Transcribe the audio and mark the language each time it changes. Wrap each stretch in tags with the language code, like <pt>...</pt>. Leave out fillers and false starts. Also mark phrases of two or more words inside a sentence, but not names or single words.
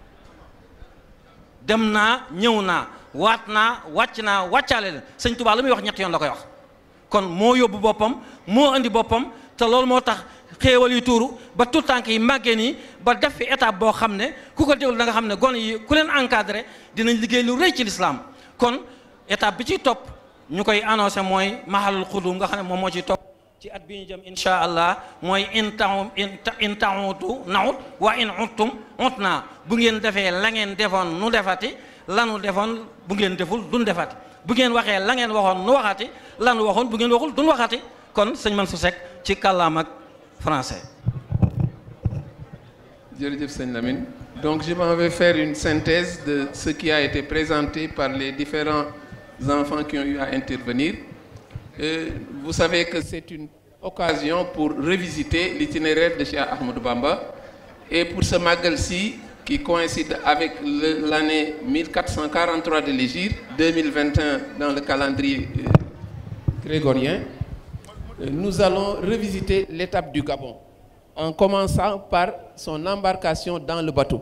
<wo>dem naa ñëw naa waat naa wàcc naa wàccaale leen sëñ Tuubaa lu muy wax ñetti yoon la koy wax kon moo yóbbu boppam moo andi boppam te loolu moo tax xéewal yu tuuru ba tout tànk yi màggee nii ba def fi étape boo xam ne ku ko déglu da nga xam ne gone yi ku leen encadré dinañ liggéey lu rëy ci l'islam kon étape bi ciy topp ñu koy annoncé mooy mahalul xudum nga xam ne moom moo ciy topp ci at bi ñu jëm</wo> <ar>إن شاء الله</ar> <wo>mooy</wo> <ar>إن تعودوا نعد وإن عدتم عدنا</ar> <wo>bu ngeen defee la ngeen defoon nu defati lanu defoon bu ngeen deful duñ defati bu ngeen waxee la ngeen waxoon nu waxati lanu waxoon bu ngeen waxul duñ waxati kon sëñ Mansour Seck ci</wo> <fr>kàllaam ak français.</fr> <wo>Jërëjëf sëñ Lamine.</wo> <fr>Donc je m'en vais faire une synthèse de ce qui a été présenté par les différents enfants qui ont eu à intervenir. Vous savez que c'est une occasion pour revisiter l'itinéraire de Cheikh Ahmadou Bamba et pour ce Magal-ci qui coïncide avec l'année 1443 de l'Hégire, 2021 dans le calendrier grégorien, nous allons revisiter l'étape du Gabon en commençant par son embarcation dans le bateau.</fr>